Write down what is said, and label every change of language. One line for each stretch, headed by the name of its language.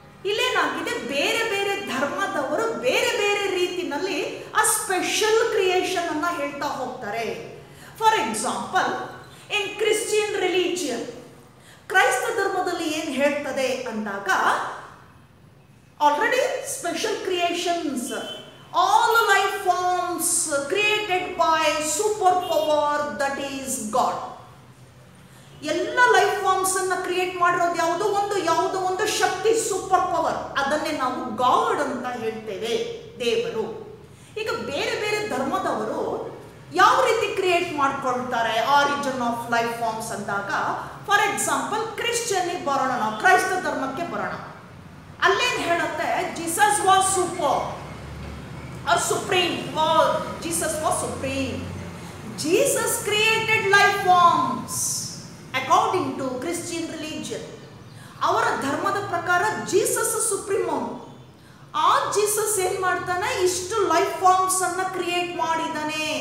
Kannada: ಇಲ್ಲೇನಾಗಿದೆ, ಬೇರೆ ಬೇರೆ ಧರ್ಮದವರು ಬೇರೆ ಬೇರೆ ರೀತಿನಲ್ಲಿ ಆ ಸ್ಪೆಷಲ್ ಕ್ರಿಯೇಷನ್ ಅನ್ನ ಹೇಳ್ತಾ ಹೋಗ್ತಾರೆ.
English: for example, in Christian religion,
Kannada: ಕ್ರೈಸ್ತ ಧರ್ಮದಲ್ಲಿ ಏನು ಹೇಳ್ತದೆ ಅಂದಾಗ,
English: already special creations, all life forms created by superpower that is God.
Kannada: ಎಲ್ಲ ಲೈಫ್ ಫಾರ್ಮ್ಸ್ ಅನ್ನ ಕ್ರಿಯೇಟ್ ಮಾಡಿರೋದು ಯಾವುದೋ ಒಂದು ಶಕ್ತಿ, ಸೂಪರ್ ಪವರ್. ಅದನ್ನೇ ನಾವು ಗಾಡ್ ಅಂತ ಹೇಳ್ತೇವೆ, ದೇವರು. ಈಗ ಬೇರೆ ಬೇರೆ ಧರ್ಮದವರು ಯಾವ ರೀತಿ ಕ್ರಿಯೇಟ್ ಮಾಡ್ಕೊಳ್ತಾರೆ ಆರಿಜಿನ್ ಆಫ್ ಲೈಫ್ ಫಾರ್ಮ್ಸ್ ಅಂದಾಗ,
English: for example
Kannada: ಕ್ರಿಶ್ಚಿಯನ್ನಿಗೆ ಬರೋಣ, ನಾವು ಕ್ರೈಸ್ತ ಧರ್ಮಕ್ಕೆ ಬರೋಣ. ಅಲ್ಲೇನು ಹೇಳುತ್ತೆ,
English: Jesus was super or supreme. Jesus was supreme. Jesus created life forms according to Christian religion.
Kannada: ಅವರ ಧರ್ಮದ ಪ್ರಕಾರ ಜೀಸಸ್ ಸುಪ್ರೀಮ್. ಆ ಜೀಸಸ್ ಏನ್ ಮಾಡ್ತಾನೆ, ಇಷ್ಟು ಲೈಫ್ ಫಾರ್ಮ್ಸ್ ಅನ್ನ ಕ್ರಿಯೇಟ್ ಮಾಡಿದಾನೆ.